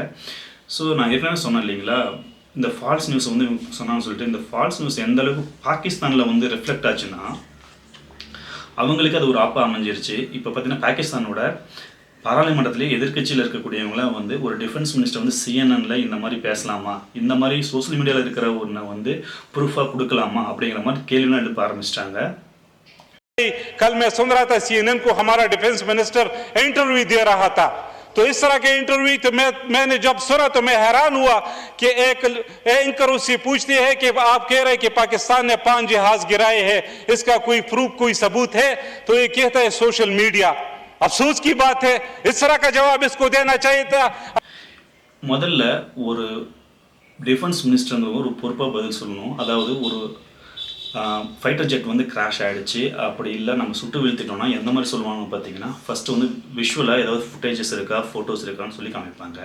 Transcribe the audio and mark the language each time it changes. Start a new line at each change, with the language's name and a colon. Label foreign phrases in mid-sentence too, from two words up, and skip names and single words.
Tamil: ஸோ நான் ஏற்கனவே சொன்னேன் இல்லைங்களா, இந்த
English: false news
Tamil: வந்து சொன்னான்னு சொல்லிட்டு, இந்த
English: false news
Tamil: எந்த அளவுக்கு பாகிஸ்தானில் வந்து ரிஃப்ளெக்ட் ஆச்சுன்னா அவங்களுக்கு அது ஒரு ஆப்பாக அமைஞ்சிருச்சு. இப்போ பார்த்தீங்கன்னா பாகிஸ்தானோட பாராளுமன்றத்திலே எதிர்கட்சியில் இருக்கக்கூடியவங்களாம் வந்து ஒரு
English: defence minister
Tamil: வந்து CNN இந்த மாதிரி பேசலாமா, இந்த மாதிரி
English: social media
Tamil: இருக்கிற ஒன்றை வந்து ப்ரூஃபாக கொடுக்கலாமா அப்படிங்கிற மாதிரி கேள்விலாம் எழுப்ப ஆரம்பிச்சிட்டாங்க.
Hindi: कल मैं सुन रहा था CNN को हमारा
English: defense minister
Hindi: इंटरव्यू दे रहा था, तो इस तरह के इंटरव्यू तो मैंने जब सुना तो मैं हैरान हुआ कि एक एंकर उससे पूछती है कि आप कह रहे हैं कि पाकिस्तान ने 5 जहाज गिराए हैं, इसका कोई प्रूफ, कोई सबूत है? तो ये कहता है
English: social media.
Hindi: अफसोस की बात है, इस तरह का जवाब इसको देना चाहिए था.
Tamil: முதல்ல ஒரு
English: defence minister
Tamil: ஒரு பொறுப்பாக பதில் சொல்லணும். அதாவது ஒரு
English: fighter jet
Tamil: வந்து கிராஷ் ஆகிடுச்சு, அப்படி இல்லை நம்ம சுட்டு வீழ்த்திட்டோம்னா எந்த மாதிரி சொல்லுவாங்கன்னு பார்த்தீங்கன்னா, ஃபஸ்ட்டு வந்து விஷுவலாக ஏதாவது ஃபுட்டேஜஸ் இருக்கா, ஃபோட்டோஸ் இருக்கான்னு சொல்லி காமிப்பாங்க.